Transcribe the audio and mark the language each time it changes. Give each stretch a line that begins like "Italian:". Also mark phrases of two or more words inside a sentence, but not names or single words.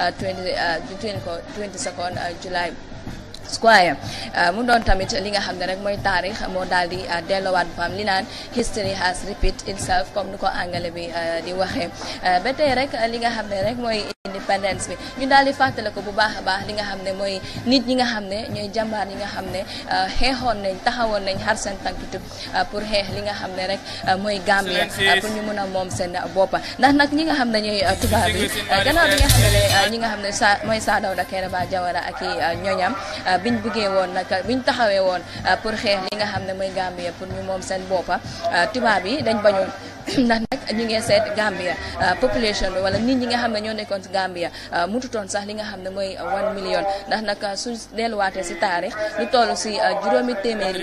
Wolof: 22nd July Square mu doon tamit li nga xam ne rek mooy taarix moo daal di delluwaat bu am li naan
English: history has repeat itself
Wolof: comme ni ko angale bi di waxee ba tey rek li nga xam ne rek mooy independence bi ñu daal di fàttale ko bu baax a baax li nga xam ne mooy nit ñi nga xam ne ñooy jàmbaar ñi nga xam ne xeexoon nañ taxawoon nañ xar seen tànk tub pour xeex li nga xam ne rek mooy Gambia pour ñu mën a moom seen boppa ndax nag ñi nga xam ne ñooy tubaab bi gannaaw bi nga xam ne ñi nga xam ne mooy Sir Dawda Kairaba Jawara ak i ñoñam biñ bëggee woon nag biñ taxawee woon pour xeex li nga xam ne mooy Gambia pour ñu moom seen boppa tubaab yi dañ bañoon ndax nag ñu ngi seet Gambia population bi wala nit ñi nga xam ne ñoo nekkoon si Gambia mututoon sax li nga xam ne mooy 1 million ndax nag su delluwaatee si taarix lu toll si juróomi téeméeri